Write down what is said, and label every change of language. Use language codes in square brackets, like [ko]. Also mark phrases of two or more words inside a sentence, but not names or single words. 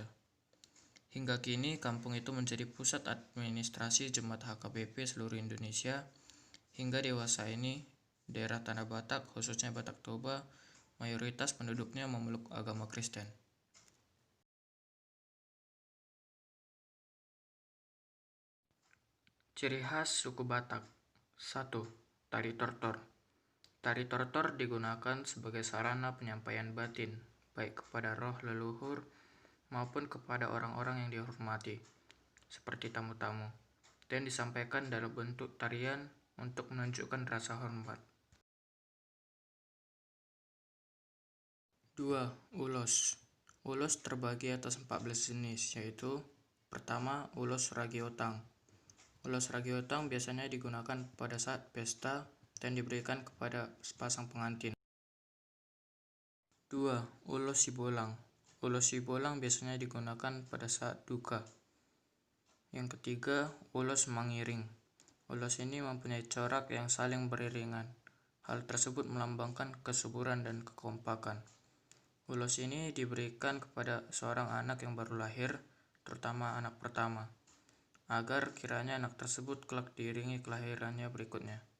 [id] Hingga kini kampung itu menjadi pusat administrasi Jemaat HKBP seluruh Indonesia. Hingga dewasa ini, daerah Tanah Batak, khususnya Batak Toba, mayoritas penduduknya memeluk agama Kristen. Ciri khas suku Batak. 1. Tari tortor. Tari tortor digunakan sebagai sarana penyampaian batin, baik kepada roh leluhur maupun kepada orang-orang yang dihormati, seperti tamu-tamu, dan disampaikan dalam bentuk tarian untuk menunjukkan rasa hormat. 2. Ulos. Ulos terbagi atas 14 jenis, yaitu: pertama, ulos ragiotang. Ulos ragiotang biasanya digunakan pada saat pesta dan diberikan kepada sepasang pengantin. 2. Ulos sibolang. Ulos sibolang biasanya digunakan pada saat duka. Yang ketiga, ulos mangiring. Ulos ini mempunyai corak yang saling beriringan. Hal tersebut melambangkan kesuburan dan kekompakan. Ulos ini diberikan kepada seorang anak yang baru lahir, terutama anak pertama, agar kiranya anak tersebut kelak diiringi kelahirannya berikutnya.